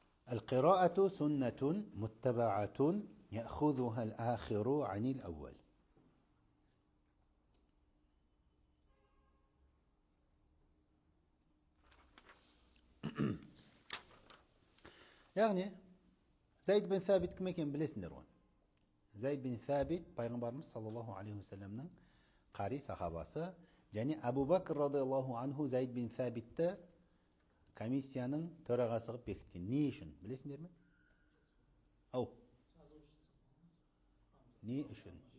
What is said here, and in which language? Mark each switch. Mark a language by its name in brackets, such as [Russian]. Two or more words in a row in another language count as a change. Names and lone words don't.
[Arabic] القراءة سنة متبعة يأخذها الآخر عن الأول. [Kazakh] яғни Zayd bin Thabit кім екенін білесіңдер ғой. Zayd bin Thabit пайғамбарымыз [Arabic] صلى الله عليه [Kazakh] уассаламның қари сахабасы, және Абу Бакр [Arabic] رضي الله عنه [Kazakh] Zayd bin Thabitті комиссияның төрағасы қылып бекіткен. Не үшін білесіңдер ме? Ау. Не үшін?